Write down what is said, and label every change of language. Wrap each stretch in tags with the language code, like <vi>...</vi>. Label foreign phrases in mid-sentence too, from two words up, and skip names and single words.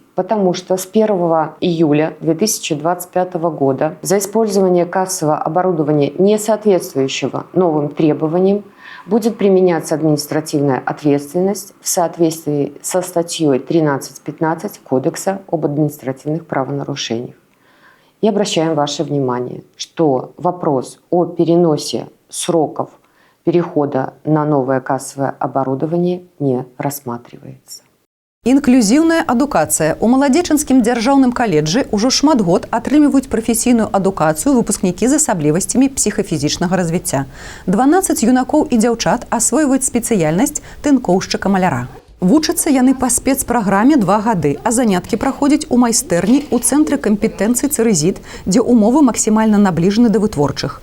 <ru>Потому что с 1 июля 2025 года за использование кассового оборудования, не соответствующего новым требованиям, будет применяться административная ответственность в соответствии со статьей 13.15 Кодекса об административных правонарушениях. И обращаем ваше внимание, что вопрос о переносе сроков перехода на новое кассовое оборудование не рассматривается.</ru> <be>Інклюзіўная адукацыя. У Маладзечанскім дзяржаўным каледжы ўжо шмат год атрымліваюць прафесійную адукацыю выпускнікі з асаблівасцямі псіхафізічнага развіцця. 12 юнакоў і дзяўчат асвойваюць спецыяльнасць тынкоўшчыка-маляра. Вучацца яны па спецпраграме 2 гады, а заняткі праходзяць у майстэрні ў цэнтры кампетэнцый «Цэрэзіт», дзе ўмовы максімальна набліжаны да вытворчых.</be>